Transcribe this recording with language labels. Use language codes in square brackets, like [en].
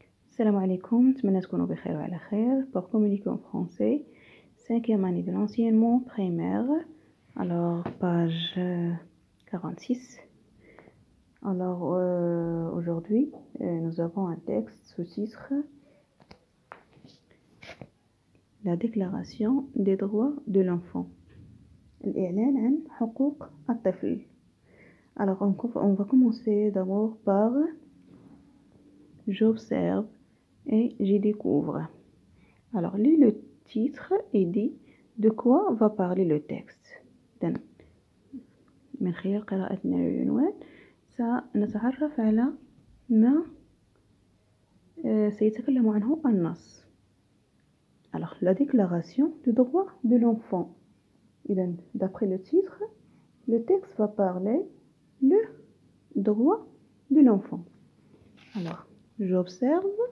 [ar] Salam alaikum, نتمنى تكونوا بخير وعلى خير. [fr] Pour communiquer en français, 5e année de l'enseignement primaire. Alors, page 46. Alors, aujourd'hui, nous avons un texte sous-titre La déclaration des droits de l'enfant. [ar] الإعلان عن حقوق الطفل. [fr] Alors, on va commencer d'abord par j'observe et j'y découvre. Alors, lis le titre et dis de quoi va parler le texte. [ar] إذن من خلال قراءتنا للعنوان سنتعرف على ما سيتكلم عنه النص. [fr] Alors, la déclaration du droit de l'enfant. [ar] إذن [fr] d'après le titre, le texte va parler le droit de l'enfant. Alors, j'observe.